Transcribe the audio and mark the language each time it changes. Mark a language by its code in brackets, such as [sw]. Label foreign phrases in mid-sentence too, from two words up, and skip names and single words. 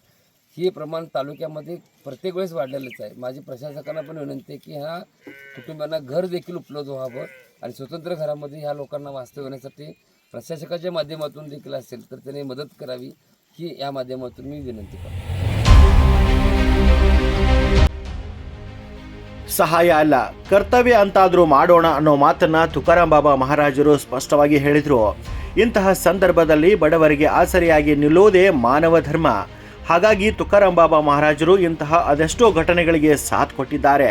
[mr] हे प्रमाण तालुक्यामध्ये प्रत्येक वेळेस वाढलेलंच आहे. माझी प्रशासकांना पण विनंती आहे की ह्या कुटुंबांना घर देखील उपलब्ध व्हावं आणि स्वतंत्र घरामध्ये ह्या लोकांना वास्तव्य होण्यासाठी प्रशासकाच्या माध्यमातून देखील असेल तर त्यांनी मदत करावी, ही या माध्यमातून मी विनंती करतो. [kn] ಸಹಾಯ ಅಲ್ಲ, ಕರ್ತವ್ಯ ಅಂತಾದ್ರೂ ಮಾಡೋಣ ಅನ್ನೋ ಮಾತನ್ನ ತುಕಾರಾಂ ಬಾಬಾ ಮಹಾರಾಜರು ಸ್ಪಷ್ಟವಾಗಿ ಹೇಳಿದ್ರು. ಇಂತಹ ಸಂದರ್ಭದಲ್ಲಿ ಬಡವರಿಗೆ ಆಸರೆಯಾಗಿ ನಿಲ್ಲುವುದೇ ಮಾನವ ಧರ್ಮ. ಹಾಗಾಗಿ ತುಕಾರಾಂ ಬಾಬಾ ಮಹಾರಾಜರು ಇಂತಹ ಅದೆಷ್ಟೋ ಘಟನೆಗಳಿಗೆ ಸಾಥ್ ಕೊಟ್ಟಿದ್ದಾರೆ.